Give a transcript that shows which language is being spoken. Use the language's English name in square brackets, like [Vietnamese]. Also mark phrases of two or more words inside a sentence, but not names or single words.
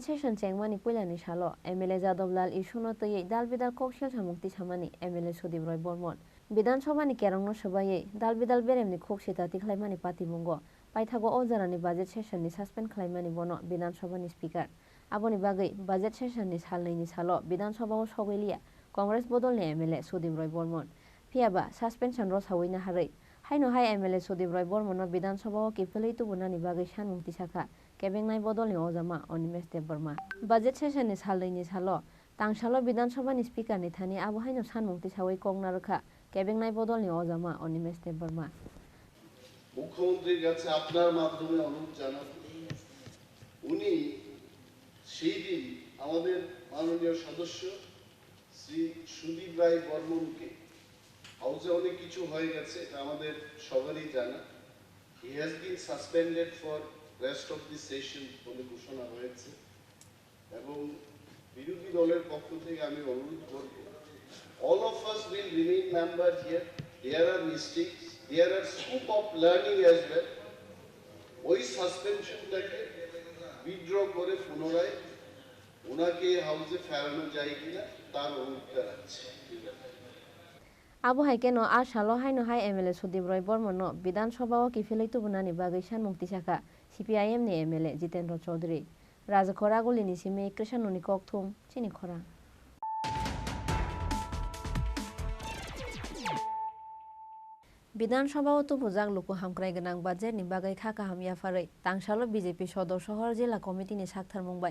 [Kok Borok] सेसन चेंगमानि पुइलानि साल एमएलए जादवलाल इशुनो तैयै दालबिदाल कक्सियल सामुक्ति सामानि एमएलए सुदीप रय बर्मन विधानसभानि केरंनो सबायै दालबिदाल बेरेमनि कक्सिता तिखलायमानि पातिमुंग पाइथागो अजारानि बाजेट सेसननि सासपेन्ड खालायमानि बनो विधानसभानि स्पिकार आबोनि बागै बाजेट सेसननि सालनैनि साल विधानसभाव सगैलिया कांग्रेस बदलनि एमएलए सुदीप रय बर्मन फियाबा सासपेनसन रसावैना हारै হাইনো হাই এমএলএ সুদীপ রায় বর্মন বিধানসভাও কিফেলেই তুবুনানি বাগै সানमुक्ति साखा केबेंनाय बदलनि अजामा अनिमेष देबबर्मा बाजेट सेसननि सालदैनि साल तांसालो विधानसभानि स्पिकारनि थानि आबो हाइनो सानमुक्ति सावै कंना रखा केबेंनाय बदलनि अजामा अनिमेष देबबर्मा [Bangla] মুখ্যমন্ত্রীর কাছে আপনার মাধ্যমে অনুরোধ জানাবো উনি সেই দিন আমাদের মাননীয় সদস্য শ্রী সুদীপ রায় বর্মনকে হাউসে অনেক কিছু হয়ে গেছে এটা আমাদের সবারই জানা [English] he has been suspended for rest of the session [Bangla] বলে ঘোষণা হয়েছে এবং বিরোধী দলের পক্ষ থেকে আমি অনুরোধ করব [English] all of us will remain member here there are mistakes there are scope of learning as well [Bangla] ওই সাসপেনশনটাকে উইথড্র করে পুনরায় ওনাকে হাউসে ফেরানো যায় কিনা তার অনুরোধ রাখছি [Kok Borok] आबो हाइकेनो आ सालो हाइनो हाइ एमएलए सुदीप राय बर्मन विधानसभाओ किफेलै तुबुनानि बागै सानमुक्ति साखा सीपीआईएम नि एमएलए जितेन्द्र चौधरी राजखरा गुलिनि सिमे कृष्णनि ककथुम चिनी खरां विधानसभाओ तुबुजाक लुकु हामक्राय गोनां बाजेटनि बागै खाका हामियाफारै तांसालो बीजेपी सदर शहर जिल्ला कमिटिनि साक्थार मुंबाय